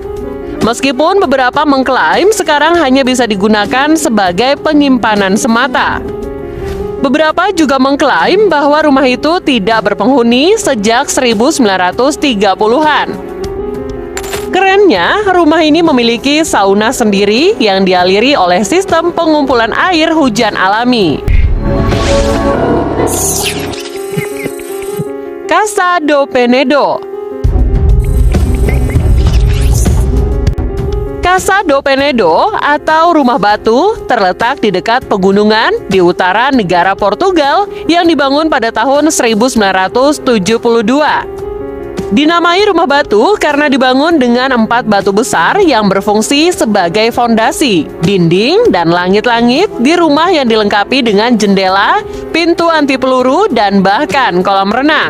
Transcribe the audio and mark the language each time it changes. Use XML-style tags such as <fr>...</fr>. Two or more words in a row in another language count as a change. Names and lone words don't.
<id>Meskipun beberapa mengklaim sekarang hanya bisa digunakan sebagai penyimpanan semata. Beberapa juga mengklaim bahwa rumah itu tidak berpenghuni sejak 1930-an. Kerennya, rumah ini memiliki sauna sendiri yang dialiri oleh sistem pengumpulan air hujan alami. Casa do Penedo. Casa do Penedo atau Rumah Batu terletak di dekat pegunungan di utara negara Portugal yang dibangun pada tahun 1972. Dinamai Rumah Batu karena dibangun dengan 4 batu besar yang berfungsi sebagai fondasi, dinding, dan langit-langit di rumah yang dilengkapi dengan jendela, pintu anti peluru, dan bahkan kolam renang.</id>